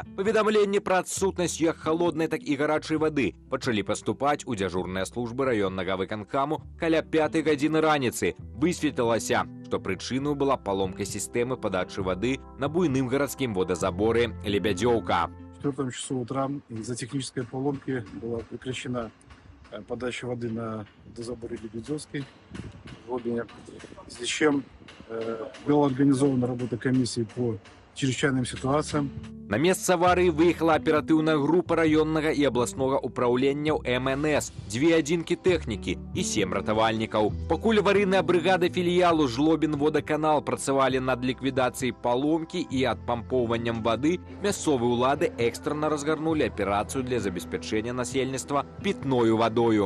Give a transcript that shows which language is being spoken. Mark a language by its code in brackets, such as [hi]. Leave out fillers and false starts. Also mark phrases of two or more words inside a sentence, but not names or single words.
[be] Паведамленні пра адсутнасць як халоднай, так і гарачай вады пачалі паступаць у дзяжурныя службы раённага выканкаму каля 5 гадзіны раніцы. Высветлілася, што прычыною была паломка сістэмы падачы вады на буйным гарадскім водазаборы Лебядзёўка. [ru] В 4 часу утра из-за технической поломки была прекращена подача воды на водозаборе Лебедёвской в Жлобине, в связи с чем была организована работа комиссии по чрезвычайным ситуациям. [be] На месца аварыі выехала аператыўная група раённага і абласнога ўпраўленняў МНС, 2 адзінкі тэхнікі і 7 ратавальнікаў. Пакуль аварыйная брыгада філіялу Жлобін-водаканал працавалі над ліквідацыяй паломкі і адпампоўваннем вады, мясцовыя ўлады экстрана разгарнулі аперацыю для забеспячэння насельніцтва пітною вадою.